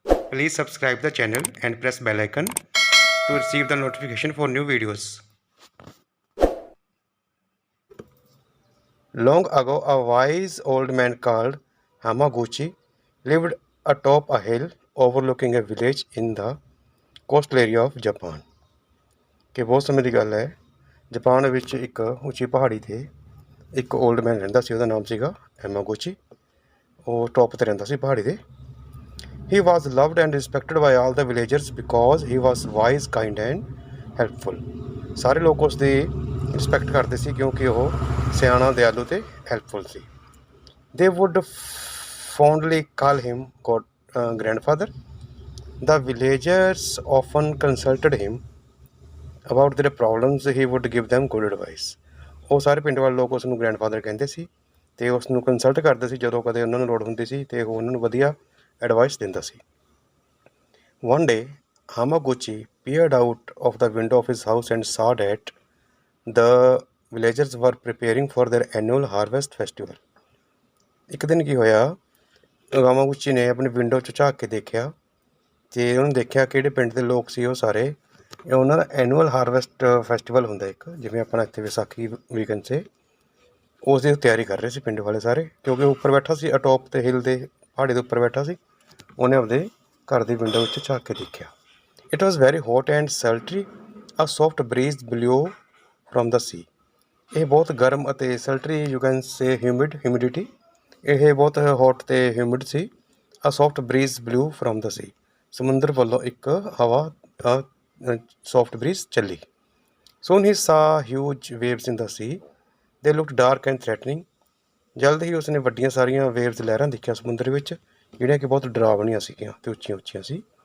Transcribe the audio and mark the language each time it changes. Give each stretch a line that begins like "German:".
English: Please subscribe the channel and press bell icon to receive the notification for new videos. Long ago, a wise old man called Hamaguchi lived atop a hill overlooking a village in the coastal area of Japan.
Punjabi: ਕਿ ਬਹੁਤ ਸਮੇਂ ਦੀ ਗੱਲ ਹੈ, Japan ਵਿੱਚ ਇੱਕ ਉੱਚੀ ਪਹਾੜੀ 'ਤੇ ਇੱਕ ਓਲਡ ਮੈਨ ਰਹਿੰਦਾ ਸੀ। ਉਹਦਾ ਨਾਮ ਸੀਗਾ ਹੈਮਾਗੂਚੀ। ਉਹ ਟੌਪ 'ਤੇ ਰਹਿੰਦਾ ਸੀ ਪਹਾੜੀ ਦੇ।
English: He was loved and respected by all the villagers because he was wise, kind and helpful.
Punjabi: ਸਾਰੇ ਲੋਕ ਉਸ ਦੀ ਰਿਸਪੈਕਟ ਕਰਦੇ ਸੀ ਕਿਉਂਕਿ ਉਹ ਸਿਆਣਾ, ਦਿਆਲੂ ਤੇ helpful ਸੀ।
English: They would fondly call him grandfather. The villagers often consulted him about their problems. He would give them good advice.
Punjabi: ਉਹ ਸਾਰੇ ਪਿੰਡ ਵਾਲੇ ਲੋਕ ਉਸ ਨੂੰ ਗ੍ਰੈਂਡਫਾਦਰ ਕਹਿੰਦੇ ਸੀ ਅਤੇ ਉਸ ਨੂੰ ਕੰਸਲਟ ਕਰਦੇ ਸੀ ਜਦੋਂ ਕਦੇ ਉਹਨਾਂ ਨੂੰ ਲੋੜ ਹੁੰਦੀ ਸੀ ਅਤੇ ਉਹ ਉਹਨਾਂ ਨੂੰ ਵਧੀਆ ਐਡਵਾਈਸ ਦਿੰਦਾ ਸੀ।
English: One day, Hamaguchi peered out of the window of his house and saw that the villagers were preparing for their annual harvest festival.
Punjabi: ਇੱਕ ਦਿਨ ਕੀ ਹੋਇਆ, ਹਾਮਾਗੂਚੀ ਨੇ ਆਪਣੀ ਵਿੰਡੋ 'ਚ ਝਾਕ ਕੇ ਦੇਖਿਆ ਅਤੇ ਉਹਨੂੰ ਦੇਖਿਆ ਕਿਹੜੇ ਪਿੰਡ ਦੇ ਲੋਕ ਸੀ ਉਹ ਸਾਰੇ ਉਹਨਾਂ ਦਾ ਐਨੂਅਲ ਹਾਰਵੈਸਟ ਫੈਸਟੀਵਲ ਹੁੰਦਾ ਇੱਕ, ਜਿਵੇਂ ਆਪਣਾ ਇੱਥੇ ਵਿਸਾਖੀ ਵੀਕਐਂਡ 'ਤੇ ਉਸ ਦੀ ਤਿਆਰੀ ਕਰ ਰਹੇ ਸੀ ਪਿੰਡ ਵਾਲੇ ਸਾਰੇ, ਕਿਉਂਕਿ ਉਹ ਉੱਪਰ ਬੈਠਾ ਸੀ ਅਟੋਪ 'ਤੇ ਹਿਲ ਦੇ ਪਹਾੜੀ ਦੇ ਉੱਪਰ ਬੈਠਾ ਸੀ। ਉਹਨੇ ਆਪਦੇ ਘਰ ਦੀ ਵਿੰਡੋ ਵਿੱਚ ਝਾਕ ਕੇ ਦੇਖਿਆ।
English: It was very hot and sultry, a soft breeze blew from the sea.
Punjabi: ਇਹ ਬਹੁਤ ਗਰਮ ਅਤੇ ਸੈਲਟਰੀ,
English: you can say humidity,
Punjabi: ਇਹ ਬਹੁਤ ਹੌਟ ਅਤੇ humid ਸੀ।
English: a soft breeze blew from the sea,
Punjabi: ਸਮੁੰਦਰ ਵੱਲੋਂ ਇੱਕ ਹਵਾ
English: soft breeze
Punjabi: ਚੱਲੀ।
English: Soon he saw huge waves in the sea. They looked dark and threatening.
Punjabi: ਜਲਦ ਹੀ ਉਸਨੇ ਵੱਡੀਆਂ ਸਾਰੀਆਂ ਵੇਵਸ, ਲਹਿਰਾਂ ਦੇਖਿਆ ਸਮੁੰਦਰ ਵਿੱਚ, ਜਿਹੜੀਆਂ ਕਿ ਬਹੁਤ ਡਰਾਵਣੀਆਂ ਸੀਗੀਆਂ ਅਤੇ ਉੱਚੀਆਂ ਉੱਚੀਆਂ ਸੀ।